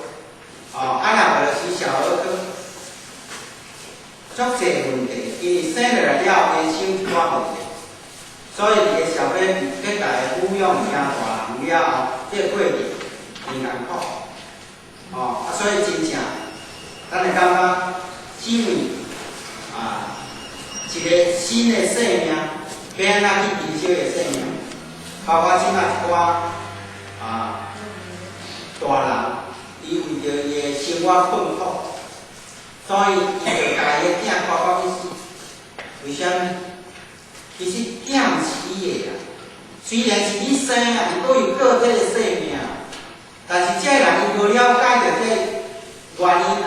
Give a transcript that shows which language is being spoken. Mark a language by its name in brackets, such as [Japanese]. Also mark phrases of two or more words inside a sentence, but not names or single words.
[Min Nan Chinese] 哦，啊，若无就是小儿科，足侪问题，因为生落来了，会生一寡问题，所以一个小 baby 要家己抚养成大人了后，这个过程真艰苦。哦，啊，所以真正，咱会感觉，因为一个新的生命，要安怎去珍惜个生命，包括即卖一寡大人。伊为着伊的生活困苦，所以伊就家己的囝赶到去死。为虾米？其实囝是伊的啦，虽然是你生啊，伊阁有个体的生命，但是这个人伊无了解着这个原因啊。